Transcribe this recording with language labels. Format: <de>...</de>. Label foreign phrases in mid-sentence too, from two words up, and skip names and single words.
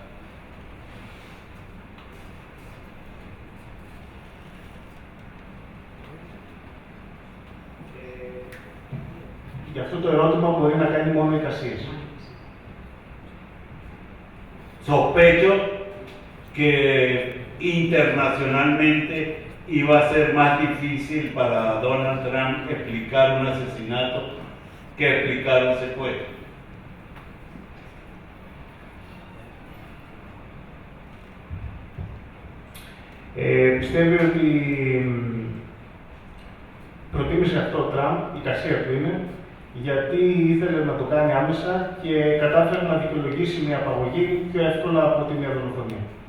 <el>Γι' αυτό το ερώτημα μπορεί να κάνει μόνο εικασίες.</el> <es>Sospecho que internacionalmente iba a ser más difícil para Donald Trump explicar un asesinato que explicar un secuestro.</es> <el>Πιστεύει ότι προτίμησε αυτό ο Τραμπ, η κασία του είναι, γιατί ήθελε να το κάνει άμεσα και κατάφερε να δικαιολογήσει μια απαγωγή πιο εύκολα από τη μια δολοφονία.</el>